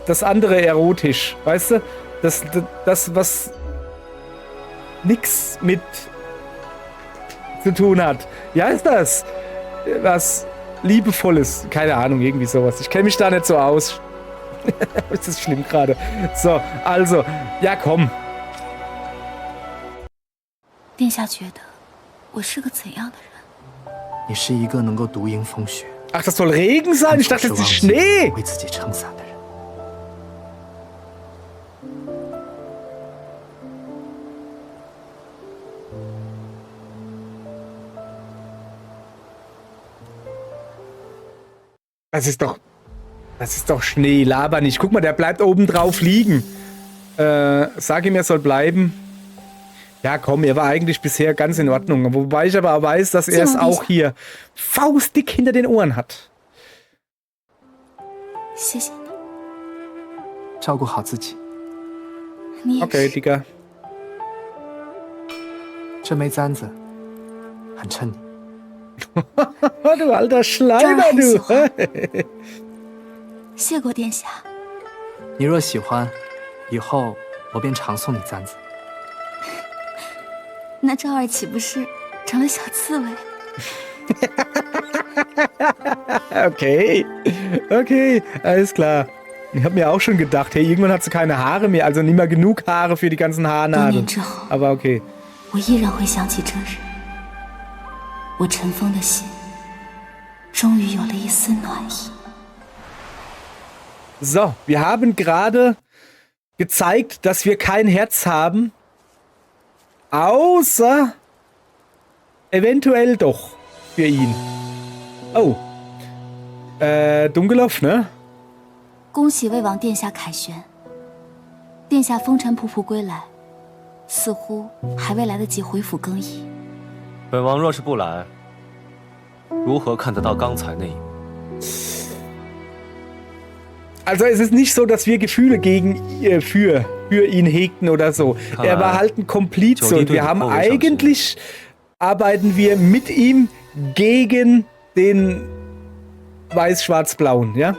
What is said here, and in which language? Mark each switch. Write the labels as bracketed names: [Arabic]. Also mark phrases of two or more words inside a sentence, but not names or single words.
[German] Das andere erotisch, weißt du? Das was nix mit zu tun hat. Wie heißt das? Was Liebevolles. Keine Ahnung, irgendwie sowas. Ich kenne mich da nicht so aus. Ist das schlimm gerade? So, also, ja komm. [Chinese] 殿下觉得我是个怎样的人？你是一个能够独迎风雪。 [German] Ach, das soll Regen sein? Ich dachte, das ist Schnee. [Chinese] 为自己撑伞的人。 [German] Das ist doch Schnee, laber nicht. Guck mal, der bleibt oben drauf liegen. Sag ihm, er soll bleiben. Ja, komm, er war eigentlich bisher ganz in Ordnung. Wobei ich aber weiß, dass er es auch hier faustdick hinter den Ohren hat. [Chinese] 谢谢你。照顾好自己。你也是。 [German] Okay, Digga. [Chinese] 这枚簪子很衬你。 [German] Du alter Schleimer, du. [Chinese] 谢过殿下。你若喜欢，以后我便常送你簪子。那赵儿岂不是成了小刺猬？ [German] Okay, alles klar. Ich habe mir auch schon gedacht, hey, irgendwann hat sie keine Haare mehr, also nicht mehr genug Haare für die ganzen Haarnadeln. Aber okay. [Chinese] 我依然会想起这日，我尘封的心终于有了一丝暖意。 [German] So, wir haben gerade gezeigt, dass wir kein Herz haben. Außer eventuell doch für ihn. Oh. Dunkelhoff, ne? [Chinese] 恭喜魏王殿下凯旋，殿下风尘仆仆归来，似乎还未来得及回府更衣。本王若是不来，如何看得到刚才那一幕？ [German] Also es ist nicht so, dass wir Gefühle für ihn hegten oder so. Er war halt ein Komplize und wir haben eigentlich, arbeiten wir mit ihm gegen den Weiß-Schwarz-Blauen, ja?